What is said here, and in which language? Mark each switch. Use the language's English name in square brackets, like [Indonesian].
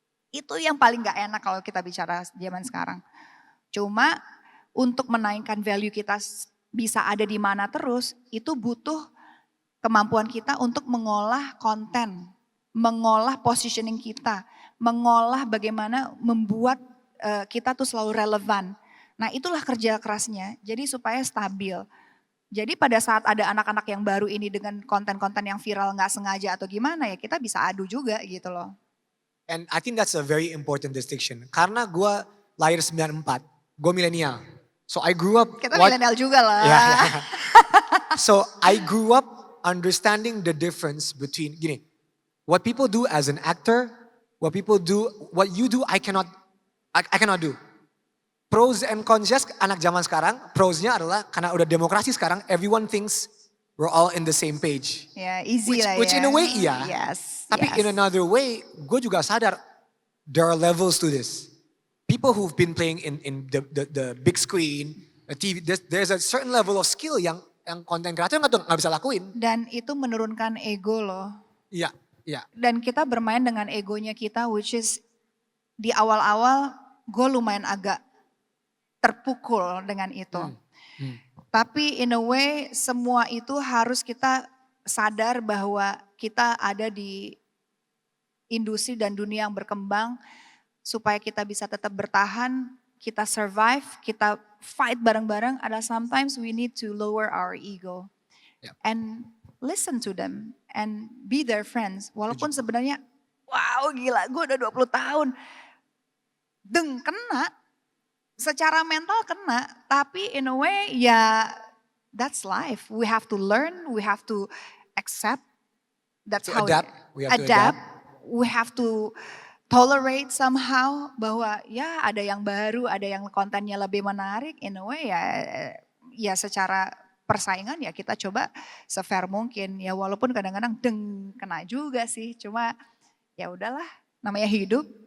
[Indonesian] Itu yang paling gak enak kalau kita bicara zaman sekarang. Cuma untuk menaikkan value kita bisa ada di mana terus, itu butuh kemampuan kita untuk mengolah konten, mengolah positioning kita, mengolah bagaimana membuat kita tuh selalu relevan. Nah itulah kerja kerasnya, jadi supaya stabil. Jadi pada saat ada anak-anak yang baru ini dengan konten-konten yang viral nggak sengaja atau gimana ya kita bisa adu juga gitu loh. [English] And I think that's a very important distinction. [Indonesian] Karena gue lahir 94, gue milenial. [English] So I grew up. [Indonesian] Kita milenial juga lah. [English] Yeah. So I grew up understanding the difference between what people do as an actor, what you do, I cannot do. Pros and cons, [Indonesian] anak zaman sekarang, prosnya adalah karena udah demokrasi sekarang, [English] everyone thinks we're all in the same page. [Indonesian] Ya, easy lah ya. [English] Which in a way iya. Yes. [Indonesian] Tapi [English] in another way, [Indonesian] gue juga sadar [English] there are levels to this. People who've been playing in the big screen, the TV, there's a certain level of skill [Indonesian] yang konten kreator nggak bisa lakuin. Dan itu menurunkan ego loh. Iya. Dan kita bermain dengan egonya kita, [English] which is [Indonesian] di awal-awal gue lumayan agak terpukul dengan itu. Tapi [English] in a way [Indonesian] semua itu harus kita sadar bahwa kita ada di industri dan dunia yang berkembang supaya kita bisa tetap bertahan, kita survive, kita fight bareng-bareng. Ada [English] sometimes we need to lower our ego and listen to them and be their friends. [Indonesian] Walaupun sebenarnya wow gila gue udah 20 tahun. Kena. Secara mental kena, tapi [English] in a way [Indonesian] ya [English] that's life. We have to learn, we have to accept. That's how adapt. We have to tolerate somehow [Indonesian] bahwa ya ada yang baru, ada yang kontennya lebih menarik, in a way ya secara persaingan ya kita coba se-fair mungkin ya, walaupun kadang-kadang kena juga sih, cuma ya udahlah, namanya hidup.